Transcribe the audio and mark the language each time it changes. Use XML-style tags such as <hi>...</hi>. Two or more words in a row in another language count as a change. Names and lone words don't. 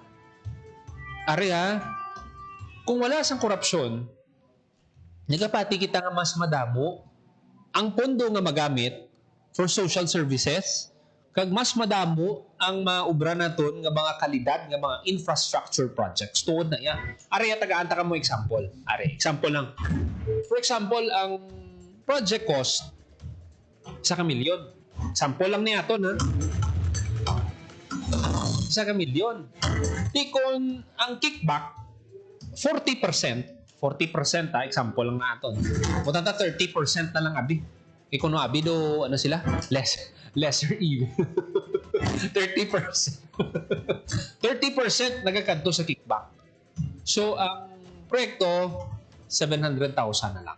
<hil>Ari kung wala sang korupsyon, nagapati kita nga mas madamo ang pondo nga magamit for</hil> <en>social services,</en> <hil>kag mas madamo ang maubra naton nga mga kalidad nga mga</hil> <en>infrastructure projects.</en> <hil>Tuod na yan. Ari tagaan ta mo example. Ari, example lang.</hil> <en>For example,</en> <hil>ang</hil> <en>project cost</en> <hil>sa milyon. Example lang niya to, na. Sa milyon. Di kung ang kickback 40%, example lang na aton. Mutanta 30% na lang abi. Kung abi do sila?</hil> <en>Lesser even. 30%.</en> <hil>30% nagakadto sa kickback. So ang proyekto 700,000 na lang.</hil>